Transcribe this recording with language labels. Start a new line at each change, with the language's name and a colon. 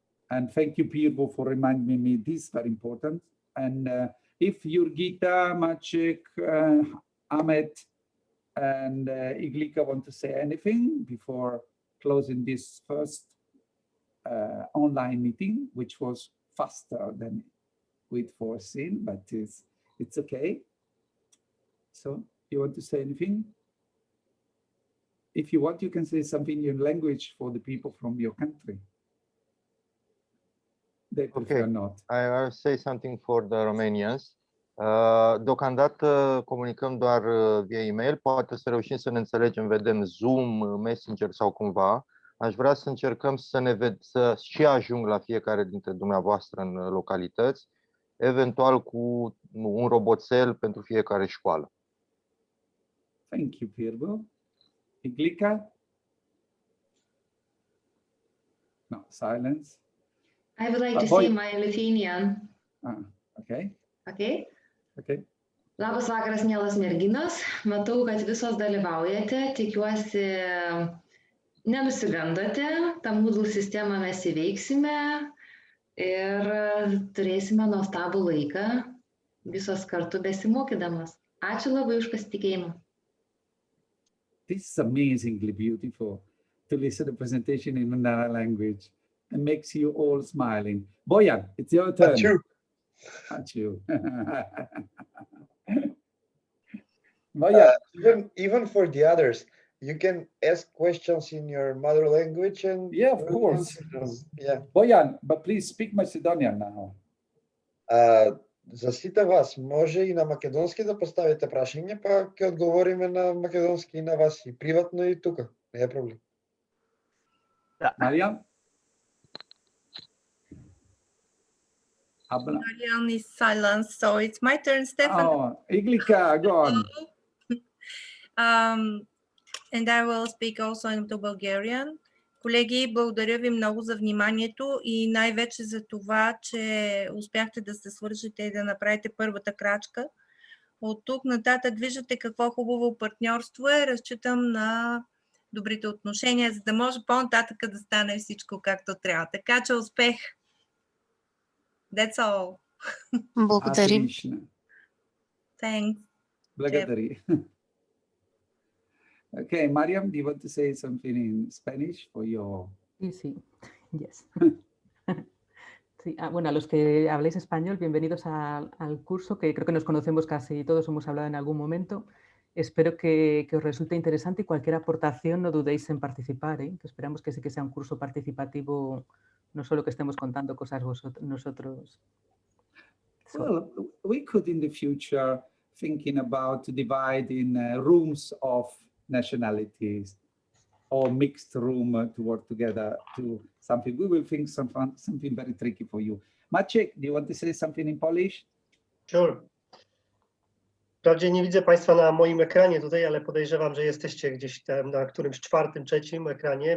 English: And thank you, Pirvo, for reminding me this is very important. And if Jurgita, Maciek, Ahmed, and Iglika want to say anything before closing this first online meeting, which was faster than we'd foreseen, but it's okay. So you want to say anything? If you want, you can say something in your language for the people from your country. They prefer not. I'll say something for the Romanians.
Romanian: Deocamdată comunicăm doar via e-mail, poate să reușim să ne înțelegem, vedem Zoom, Messenger sau cumva. Aș vrea să încercăm să și ajung la fiecare dintre dumneavoastră în localități, eventual cu un roboțel pentru fiecare școală.
English: Thank you, Pirvo. Iglika? No, silence. I would like to say my Lithuanian. Okay. Okay. Okay.
Lithuanian: Labas vakaras, mielas merginos. Matau, kad visos dalyvaujate. Tikiuosi, nenusigandote. Ta Moodle sistemą mes įveiksime ir turėsime nuostabų laiką visos kartu besimokydamas. Ačiū labai už pasitikėjimą.
English: This is amazingly beautiful to listen to the presentation in another language. It makes you all smiling. Bojan, it's your turn. Achoo. Achoo. Bojan. Even for the others, you can ask questions in your mother language and yeah, of course. Yeah. Bojan, but please speak Macedonian now.
Macedonian: За сите вас може и на македонски да поставите прашање, па ќе одговориме на македонски и на вас и приватно и тука. Не е проблем.
English: Mariam? Mariam is silent, so it's my turn, Stefan. Oh, Iglika, go on. And I will speak also into Bulgarian.
Bulgarian: Колеги, благодаря ви много за вниманието и най-вече за това, че успяхте да се свържете и да направите първата крачка. От тук нататък виждате какво хубаво партньорство е. Разчитам на добрите отношения, за да може по-нататък да стане всичко както трябва. Така че успех!
English: That's all.
Bulgarian: Благодарим.
English: Thanks.
Bulgarian: Благодари.
English: Okay, Mariam, do you want to say something in Spanish for your...
Spanish: Sí, yes. Sí, bueno, a los que habléis español, bienvenidos al curso, que creo que nos conocemos casi todos, hemos hablado en algún momento. Espero que os resulte interesante y cualquier aportación no dudéis en participar, que esperamos que sí que sea un curso participativo, no solo que estemos contando cosas nosotros.
English: Well, we could in the future thinking about dividing rooms of nationalities. or mixed room to work together to something. We will think something very tricky for you. Maciek, do you want to say something in Polish? Sure.
Polish: Wprawdzie nie widzę Państwa na moim ekranie tutaj, ale podejrzewam, że jesteście gdzieś tam na którymś czwartym, trzecim ekranie.